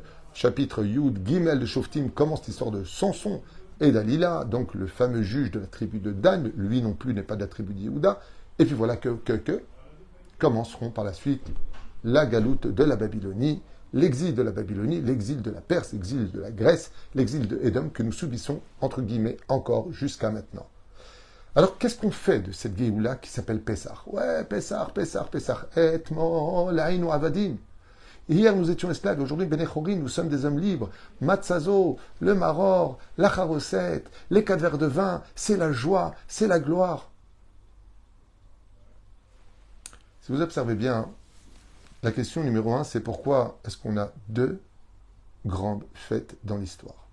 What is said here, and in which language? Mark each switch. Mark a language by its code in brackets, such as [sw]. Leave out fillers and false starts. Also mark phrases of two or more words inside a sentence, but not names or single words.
[fr] Chapitre [he] יוד גימל [fr] de Shoftim commence l'histoire de Samson et Dalila, donc le fameux juge de la tribu de Dan, lui non plus n'est pas de la tribu de Yehuda, et puis voilà que commenceront par la suite la galoute de la Babylonie, l'exil de la Babylonie, l'exil de la Perse, l'exil de la Grèce, l'exil de Édom que nous subissons, entre guillemets, encore jusqu'à maintenant. Alors, qu'est-ce qu'on fait de cette Géoula qui s'appelle Pessah? Ouais, Pessah. [he] אתמול היינו עבדים. [fr] Hier, nous étions esclaves. Aujourd'hui, [he] בני חורין, [fr] nous sommes des hommes libres. Matzazo, le maror, la charoset, les 4 verres de vin, c'est la joie, c'est la gloire. Si vous observez bien, la question numéro 1, c'est pourquoi est-ce qu'on a 2 grandes fêtes dans l'histoire?